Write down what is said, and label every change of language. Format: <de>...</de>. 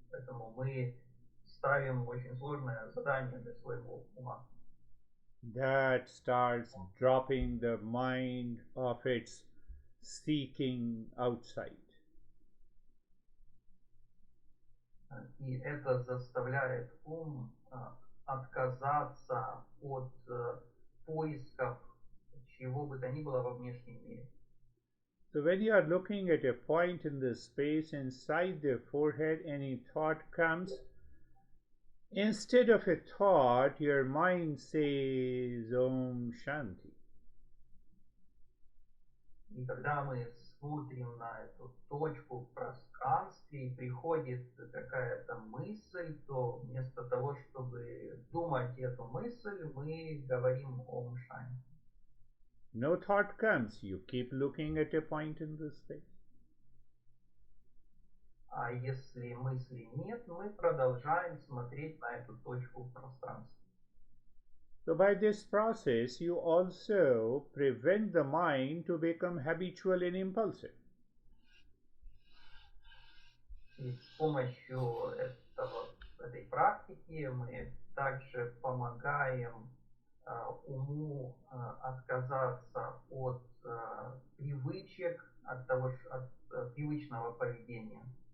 <ru>Поэтому мы ставим очень сложное задание для своего ума.</ru> <en>That starts dropping the mind of its seeking outside.</en> <ru>И это заставляет ум отказаться от поисков чего бы то ни было во внешнем мире.</ru> <en>So when you are looking at a point in the space inside the forehead, any thought comes, instead of a thought, your mind says Om Shanti.</en> <ru>И когда мы смотрим на эту точку в пространстве и приходит какая-то мысль, то вместо того, чтобы думать эту мысль, мы говорим Ом Шанти.</ru> <en>No thought comes, you keep looking at a point in the space.</en> <ru>А если мысли нет, мы продолжаем смотреть на эту точку в пространстве.</ru> <en>So by this process, you also prevent the mind to become habitual and impulsive.</en> <ru>И с помощью этой практики мы также помогаем уму отказаться от привычек, от привычного поведения.</ru>